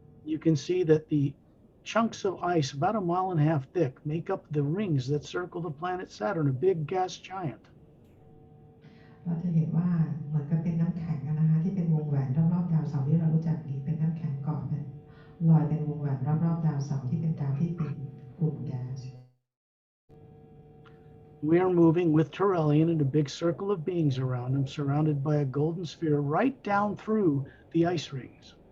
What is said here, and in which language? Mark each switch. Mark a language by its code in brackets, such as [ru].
[en] You can see that the chunks of ice about 1.5 miles thick make up the rings that circle the planet Saturn, a big gas giant. [th] เราจะเห็นว่าเหมือนกับเป็นน้ำแข็งนะคะที่เป็นวงแหวนรอบๆดาวเสาร์ที่เรารู้จักดีเป็นน้ำแข็งเกาะเป็นลอยเป็นวงแหวนรอบๆดาวเสาร์ที่เป็นดาวที่เป็นกลุ่มแก๊ส [en] We are moving with Turelian in a big circle of beings around him, surrounded by a golden sphere right down through the ice rings.